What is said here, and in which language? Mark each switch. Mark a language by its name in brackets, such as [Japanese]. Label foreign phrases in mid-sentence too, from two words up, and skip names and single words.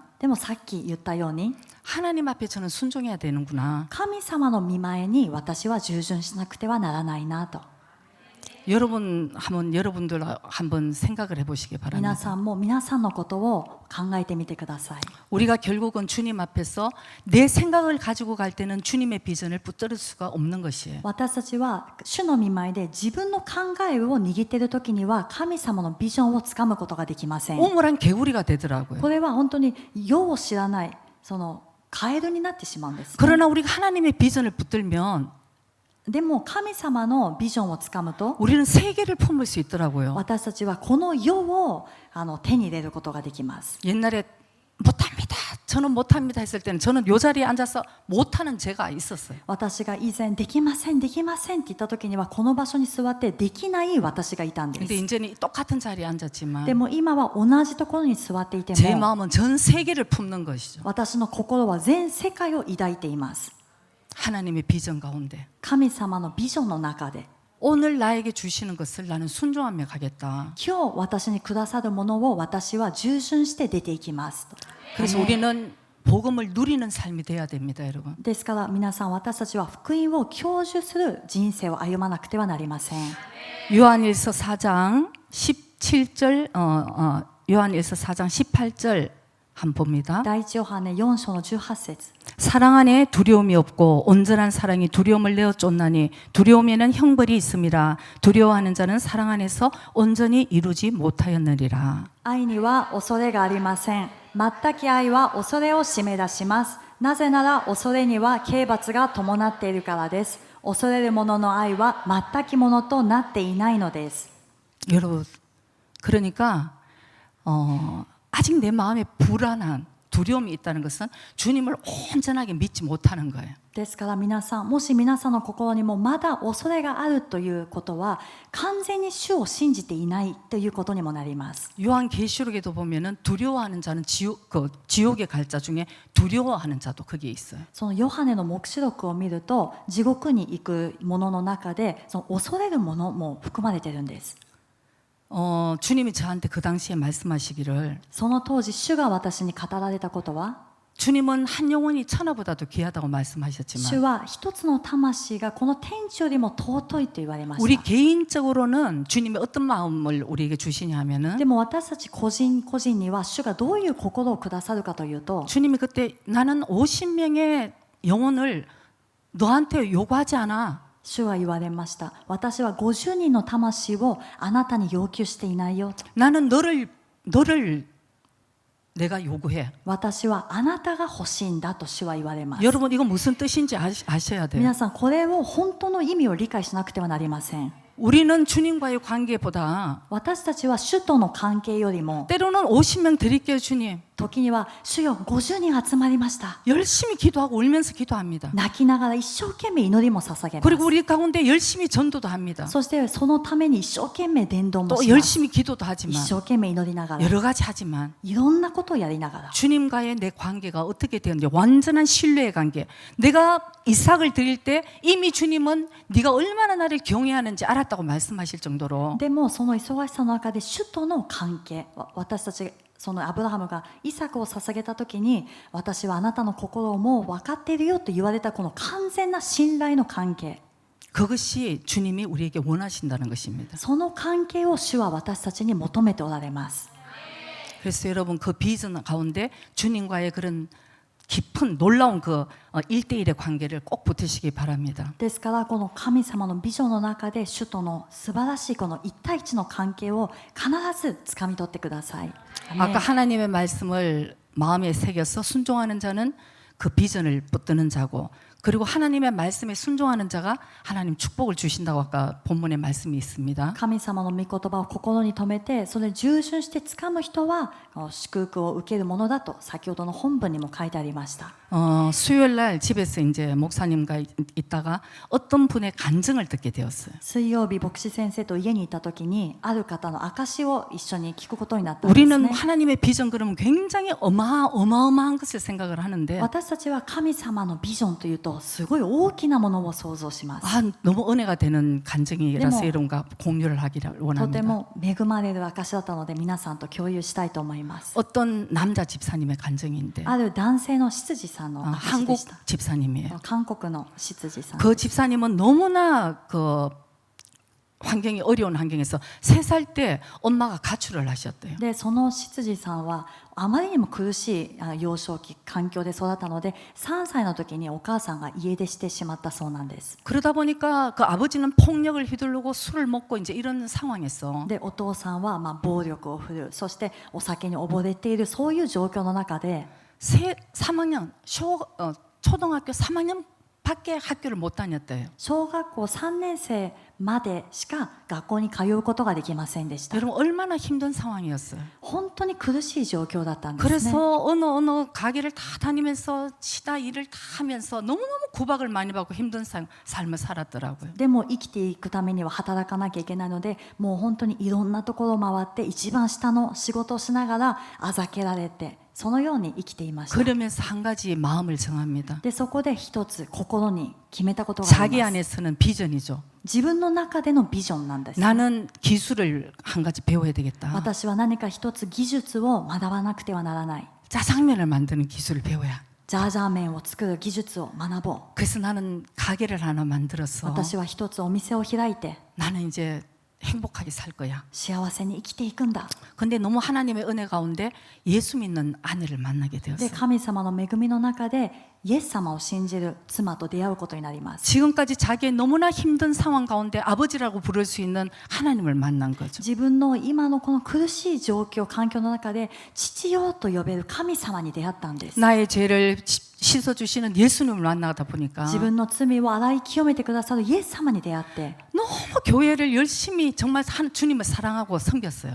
[Japanese] でもさっき言ったように [Korean] 하나님 앞에 저는 순종해야 되는구나. [Japanese] 神様の御前に私は従順しなくてはならないなと。 [Korean] 여러분들 한번 생각을 해보시기 [Japanese] 皆 [Korean] 바랍니다. [Japanese] さんも皆さんのことを考えてみてください。 [Korean] 우리가 결국은 주님 앞에서 내 생각을 가지고 갈 때는 주님의 비전을 붙들을 수가 없는 것이에요. [Japanese] 私たちは主の御前で自分の考えを握っている時には神様のビジョンをつかむことができません。 [Korean] 옹홀한 개구리가 되더라고요. [Japanese] これは本当に世を知らないそのカエルになってしまうんですね、 [Korean] 그러나 우리가 하나님의 비전을 붙들면 [Japanese] でも神様のビジョンをつかむと [Korean] 우리는 세계를 품을 수 있더라고요. [Japanese] 私たちはこの世を手に入れることができます。 [Korean] 옛날에 못합니다. 저는 못합니다 했을 때는 저는 요 자리에 앉아서 못하는 제가 있었어요. [Japanese] 私が以前できませんできませんって言った時にはこの場所に座ってできない私がいたんで [Korean] 근데 [Japanese] す。 [Korean] 이제는 똑같은 자리에 앉았지만 [Japanese] でも今は同じところに座っていて [Korean] 제 [Japanese] も [Korean] 마음은 전 세계를 품는 것이죠. [Japanese] 私の心は全世界を抱いています。 [Korean] 하나님의 비전 가운데 [Japanese] 神様のビジョンの中で [Korean] 오늘 나에게 주시는 것을 나는 순종하며 가겠다. [Japanese] 今日私にくださるものを私は従順して出ていきますと。 [Korean] 그래서 우리는 복음을 누리는 삶이 돼야 됩니다, 여러분. [Japanese] ですから皆さん私たちは福音を享受する人生を歩まなくてはなりません。 [Korean] 요한일서 4장 17절 요한일서 4장 18절 한번 봅니다. [Japanese] 第一ヨハネ4章の18節 [Korean] 사랑 안에 두려움이 없고 온전한 사랑이 두려움을 내어 쫓나니 두려움에는 형벌이 있음이라 두려워하는 자는 사랑 안에서 온전히 이루지 못하였느니라. [Japanese] 愛には恐れがありません。全き愛は恐れを締め出します。なぜなら恐れには刑罰が伴っているからです。恐れる者の愛は全きものとなっていないのです。 [Korean] 여러분, 그러니까 아직 내 마음에 불안한 두려움이 있다는 것은 주님을 온전하게 믿지 못하는 거예요. [Japanese] ですから皆さん、もし皆さんの心にもまだ恐れがあるということは完全に主を信じていないということにもなります。 [Korean] 요한계시록에도 보면은 두려워하는 자는 지옥에 갈 자 중에 두려워하는 자도 거기에 있어요. [Japanese] そのヨハネの黙示録を見ると地獄に行くものの中でその恐れるものも含まれているんです。 [Korean] 주님이 저한테 그 당시에 말씀하시기를 [Japanese] その当時主が私に語られたことは [Korean] 주님은 한 영혼이 천하보다도 귀하다고 [Japanese] 主 [Korean] 말씀하셨지만 [Japanese] は一つの魂がこの天地よりも尊いと言われまし [Korean] 우리 [Japanese] た。 [Korean] 개인적으로는 주님이 어떤 마음을 우리에게 주시냐 하면은 [Japanese] でも私たち個人個人には主がどういう心をくださるかというと [Korean] 주님이 그때 나는 50명의 영혼을 너한테 요구하지 않아. [Japanese] 主は言われました。私は50人の魂をあなたに要求していないよと。 [Korean] 나는 너를 내가 요구해. [Japanese] 私はあなたが欲しいんだと主は言われます。 [Korean] 여러분 이거 무슨 뜻인지 아셔야 돼요. [Japanese] 皆さんこれを本当の意味を理解しなくてはなりません。 [Korean] 우리는 주님과의 관계보다 [Japanese] 私たちは主との関係よりも [Korean] 때로는 50명 드릴게요 주님. [Japanese] 時には主よ50人集まりました。 [Korean] 열심히 기도하고 울면서 기도합니다. [Japanese] 泣きながら一生懸命祈りも捧げま [Korean] 그리고 [Japanese] す。 [Korean] 우리 가운데 열심히 전도도 합니다. [Japanese] そしてそのために一生懸命伝道も [Korean] 또 [Japanese] します。 [Korean] 열심히 기도도 [Japanese] 一 [Korean] 하지만 [Japanese] 生懸命祈りながら [Korean] 여러 가지 하지만 [Japanese] いろんなことをやりながら [Korean] 주님과의 내 관계가 어떻게 되었는지 완전한 신뢰의 관계. 내가 이삭을 드릴 때 이미 주님은 네가 얼마나 나를 경외하는지 알았다고 말씀하실 정도로 [Japanese] でもその忙しさの中で主との関係、私たちそのアブラハムがイサクを捧げた時に私はあなたの心をもう分かっているよと言われたこの完全な信頼の関係、 [Korean] 그것이 주님이 우리에게 원하신다는 것입니다. [Japanese] その関係を主は私たちに求めておられます。 [Korean] 그래서 여러분 그 비전 가운데 주님과의 그런 깊은 놀라운 그 1대1의 관계를 꼭 붙으시기 바랍니다. [Japanese] ですからこの神様のビジョンの中で主との素晴らしいこの一対一の関係を必ず掴み取ってください。アメン [Korean] 아까 하나님의 말씀을 마음에 새겨서 순종하는 자는 그 비전을 붙드는 자고 그리고 하나님의 말씀에 순종하는 자가 하나님 축복을 주신다고 아까 본문에 말씀이 있습니다. [Japanese] 神様の御言葉を心に留めてそれ従順して掴む人は祝福を受けるものだと先ほどの本文にも書いてありました。 [Korean] 수요일 날 집에서 이제 목사님과 있다가 어떤 분의 간증을 듣게 되었어요. [Japanese] 水曜日牧師先生と家にいた時にある方の証を一緒に聞くことになったんです [Korean] 우리는 [Japanese] ね。 [Korean] 하나님의 비전 그러면 굉장히 어마어마한 것을 생각을 하는데 [Japanese] 私たちは神様のビジョンというとすごい大きなものを想像します。 [Korean] 너무 은혜가 되는 간증이라서 네, 여러분과 공유를 하기를 [Japanese] とて [Korean] 원합니다. [Japanese] も恵まれる証だったので皆さんと共有したいと思います。 [Korean] 어떤 남자 집사님의 간증인데 [Japanese] ある男性の執事さんの証で [Korean] 한국 [Japanese] した。 [Korean] 집사님이에요. [Japanese] 韓国の執事さん。 [Korean] 그 집사님은 너무나 그 환경이 어려운 환경에서 3살 때 엄마가 가출을 하셨대요. [Japanese] でその執事さんはあまりにも苦しい幼少期環境で育ったので3歳の時にお母さんが家出してしまったそうなんです。 [Korean] 그러다 보니까 그 아버지는 폭력을 휘두르고 술을 먹고 이제 이런 상황에서 [Japanese] でお父さんは暴力を振るう、そしてお酒に溺れているそういう状況の中で [Korean] 3학년 초등학교 3학년 밖에 학교를 못 다녔대요. [Japanese] 小学校3年生までしか学校に通うことができませんでした。 [Korean] 여러분 얼마나 힘든 상황이었어요. [Japanese] 本当に苦しい状況だったんですね。 [Korean] 그래서 어느 가게를 다 다니면서 시다 일을 다 하면서 너무너무 구박을 많이 받고 힘든 삶을 살았더라고요. [Japanese] でも生きていくためには働かなきゃいけないのでもう本当にいろんなところを回って一番下の仕事をしながらあざけられてそのように生きていました。 [Korean] 그러면서 한 가지 마음을 정합니다. [Japanese] でそこで一つ心に決めたことがあ [Korean] 자기 [Japanese] ります。 [Korean] 안에서는 비전이죠. [Japanese] 自分の中でのビジョンなんです。 [Korean] 나는 기술을 한 가지 배워야 되겠다. [Japanese] 私は何か一つ技術を学ばなくてはならない。 [Korean] 짜장면을 만드는 기술을 배워야. [Japanese] ジャージャー麺を作る技術を学ぼう。 [Korean] 그래서 나는 가게를 하나 만들어서 [Japanese] 私は一つお店を開いて [Korean] 나는 이제 행복하게 살 거야. [Japanese] 幸せに生きていくんだ。 [Korean] 근데 너무 하나님의 은혜 가운데 예수 믿는 아내를 만나게 [Japanese] で [Korean] 되었어요. [Japanese] 神様の恵みの中でイエス様を信じる妻と出会うことになります。 [Korean] 지금까지 자기의 너무나 힘든 상황 가운데 아버지라고 부를 수 있는 하나님을 만난 거죠. [Japanese] 自分の今のこの苦しい状況環境の中で父よと呼べる神様に出会ったんです。 [Korean] 나의 죄를 씻어주시는 예수님을 만나다 보니까 [Japanese] 自分の罪を洗い清めてくださるイエス様に出会って [Korean] 너무 교회를 열심히 정말 주님을 사랑하고 섬겼어요.